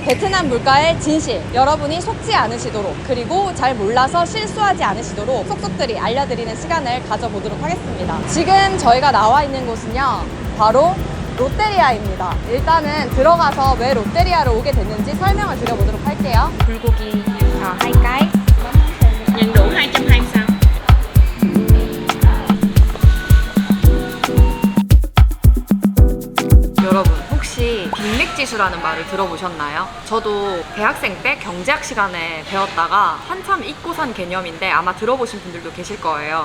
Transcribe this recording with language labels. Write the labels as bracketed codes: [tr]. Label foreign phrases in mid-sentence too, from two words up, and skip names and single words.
[ko] 베트남 물가의 진실, 여러분이 속지 않으시도록 그리고 잘 몰라서 실수하지 않으시도록 속속들이 알려드리는 시간을 가져보도록 하겠습니다. 지금 저희가 나와 있는 곳은요, 바로 롯데리아입니다. 일단은 들어가서 왜 롯데리아를 오게 됐는지 설명을 드려보도록 할게요. 불고기 2cái. [vi] Nhận đủ 220 [ko] 여러분 혹시 빅맥지수라는 말을 들어보셨나요? 저도 대학생 때 경제학 시간에 배웠다가 한참 잊고 산 개념인데 아마 들어보신 분들도 계실 거예요.